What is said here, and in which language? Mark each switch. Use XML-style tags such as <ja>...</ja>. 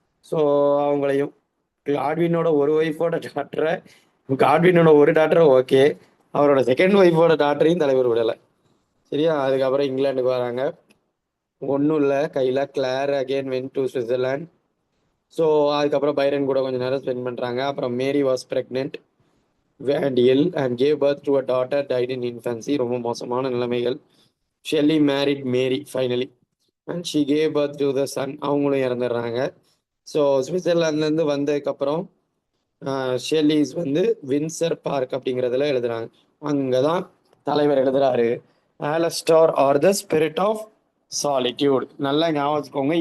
<ta>So அவங்களையும் காட்வினோட ஒரு ஒய்ஃபோட டாக்டரை, காட்வினோட ஒரு டாக்டரை ஓகே, அவரோட செகண்ட் ஒய்ஃபோட டாக்டரையும் தலைவர் விடலை. சரியா? அதுக்கப்புறம் இங்கிலாந்துக்கு வராங்க. ஒன்றும் இல்லை கையில். கிளார் again went to Switzerland. So அதுக்கப்புறம் பைரன் கூட கொஞ்சம் நேரம் ஸ்பெண்ட் பண்ணுறாங்க.</ta> <en>அப்புறம் Mary was pregnant and ill and gave birth to a daughter, died in infancy.</en> <ta>ரொம்ப மோசமான நிலைமைகள்.</ta> <en>Shelley married Mary finally and she gave birth to the son. அவங்களும் இறந்துடுறாங்க.</en> <ta>ஸோ சுவிட்சர்லாந்துலேருந்து வந்ததுக்கப்புறம் ஷெல்லிஸ் வந்து வின்சர் பார்க் அப்படிங்கிறதுல எழுதுறாங்க. அங்கே தான் தலைவர் எழுதுறாரு, ஆலஸ்டார் R the spirit of solitude. நல்லா ஞாபகம் வச்சுக்கோங்க.</ta>